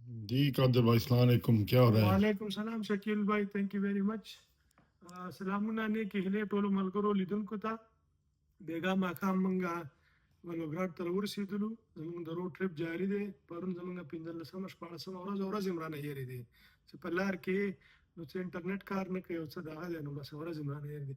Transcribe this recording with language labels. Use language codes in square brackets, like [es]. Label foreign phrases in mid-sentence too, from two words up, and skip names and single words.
[ur] جی قادر بھائی السلام علیکم، کیا ہو رہا ہے? وعلیکم السلام شکیل بھائی, [en] thank you very much. [ps] सलामونه نیکې هیلې ټولو ملګرو لیدونکو ته. بیګا ماښام موږ ولوګراډ ته ورسېدلو. زموږ د روډ ټریپ جاري دی. پرون زموږ 15مه 14مه ورځ هم رانه هېرې دي چې په لار کې نو څه انټرنیټ کار نه کوي او څه دغه دی، نو بس ورځ هم رانه هېرې دي.